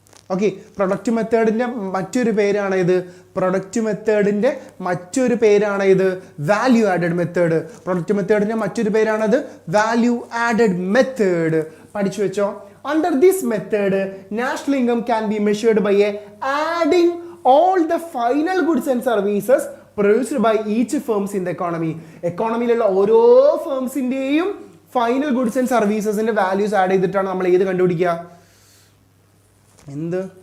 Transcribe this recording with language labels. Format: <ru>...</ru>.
<ml>Okay, product മെത്തേഡിന്റെ മറ്റൊരു പേരാണ് ഇത്. പ്രൊഡക്റ്റ് മെത്തേഡിന്റെ മറ്റൊരു പേരാണ് ഇത് വാല്യൂ ആഡഡ് മെത്തേഡ്. പ്രൊഡക്റ്റ് മെത്തേഡിന്റെ മറ്റൊരു പേരാണത് വാല്യൂ ആഡഡ് മെത്തേഡ്. പഠിച്ചു വെച്ചോ.</ml> <en>Under this method, national income can be measured by adding all the final goods and services produced by each firms in the economy.</en> <ml>എക്കോണമിയിലുള്ള ഓരോ ഫേംസിന്റെയും final goods and സർവീസസിന്റെ values add ചെയ്തിട്ടാണ് നമ്മൾ ഏത് കണ്ടുപിടിക്കുക? എന്ത്?</ml>